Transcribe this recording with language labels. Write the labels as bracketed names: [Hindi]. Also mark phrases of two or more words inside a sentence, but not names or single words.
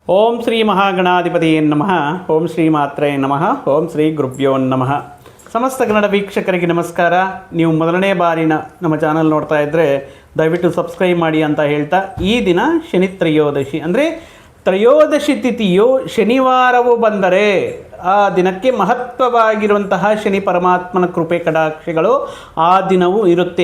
[Sanskrit] ಓಂ ಶ್ರೀ ಮಹಾಗಣಾಧಿಪತಿಯೇ ನಮಃ. ಓಂ ಶ್ರೀ ಮಾತ್ರೇ ನಮಃ. ಓಂ ಶ್ರೀ ಗುರುಭ್ಯೋ ನಮಃ. [Kannada] ಸಮಸ್ತ ಕನ್ನಡ ವೀಕ್ಷಕರಿಗೆ ನಮಸ್ಕಾರ. ನೀವು ಮೊದಲನೇ ಬಾರಿನ ನಮ್ಮ ಚಾನಲ್ ನೋಡ್ತಾ ಇದ್ದರೆ ದಯವಿಟ್ಟು ಸಬ್ಸ್ಕ್ರೈಬ್ ಮಾಡಿ ಅಂತ ಹೇಳ್ತಾ, ಈ ದಿನ ಶನಿ ತ್ರಯೋದಶಿ ಅಂದರೆ ತ್ರಯೋದಶಿ ತಿಥಿಯು ಶನಿವಾರವು ಬಂದರೆ ಆ ದಿನಕ್ಕೆ ಮಹತ್ವವಾಗಿರುವಂತಹ ಶನಿ ಪರಮಾತ್ಮನ ಕೃಪೆ ಕಟಾಕ್ಷಗಳು ಆ ದಿನವೂ ಇರುತ್ತೆ.